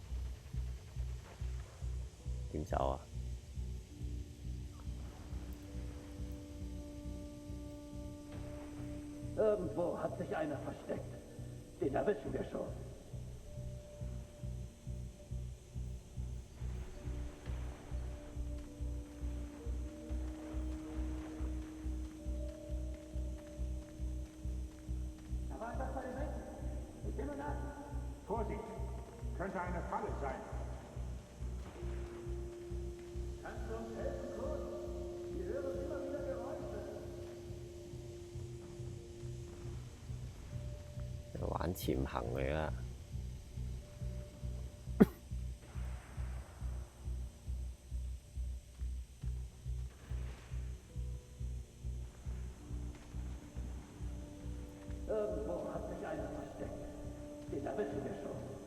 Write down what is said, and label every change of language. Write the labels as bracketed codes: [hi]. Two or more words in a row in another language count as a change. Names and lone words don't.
[yue] 點走啊？ [de] Irgendwo hat sich einer versteckt. Den erwischen wir schon. Da war etwas bei den Wänden. Ich gehe mal nach. Vorsicht! Könnte eine Falle sein. Kannst du uns helfen, Kurt? Wir hören immer wieder Geräusche. [yue] 玩潛行嚟啊！ [de] Irgendwo hat sich einer versteckt. Den erwischen wir schon.